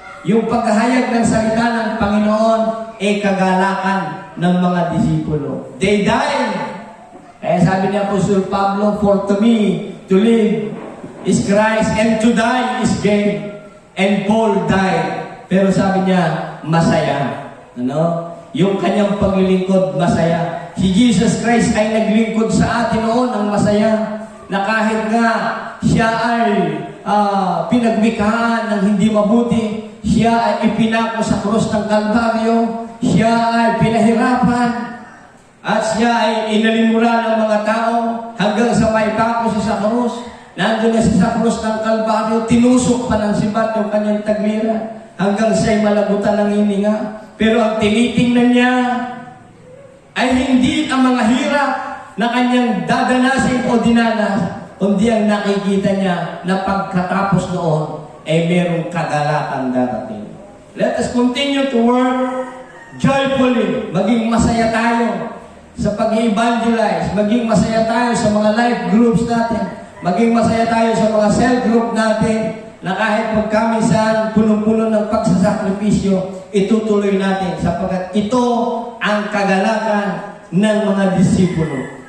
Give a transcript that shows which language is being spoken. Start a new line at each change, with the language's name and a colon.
Filipino: Yung paghahayag ng salita ng Panginoon ay kagalakan ng mga disipulo.
English: They died.
Filipino: Kaya sabi ni Apostol Pablo,
English: for to me, to live is Christ, and to die is gain. And Paul died.
Filipino: Pero sabi niya, masaya. Ano? yung kanyang paglilingkod masaya. Si Jesus Christ ay naglingkod sa atin noon ng masaya, na kahit nga siya ay pinagmikhaan ng hindi mabuti, siya ay ipinako sa krus ng Kalbaryo, siya ay pinahirapan, at siya ay inalimura ng mga tao hanggang sa maipako siya sa krus. Nandun na siya sa krus ng Kalbaryo, tinusok pa ng sibat yung kanyang taglira hanggang siya ay malabutan ng hininga. Pero ang tinitingnan niya ay hindi ang mga hirap na kanyang dadanasin o dinanas, kundi ang nakikita niya na pagkatapos noon ay merong kagalakan darating.
English: Let us continue to work joyfully.
Filipino: Maging masaya tayo sa pag-evangelize. Maging masaya tayo sa mga life groups natin. Maging masaya tayo sa mga cell group natin, na kahit magkamisan, punong-puno ng pagsasakripisyo, itutuloy natin sapagkat ito ang kagalakan ng mga disipulo.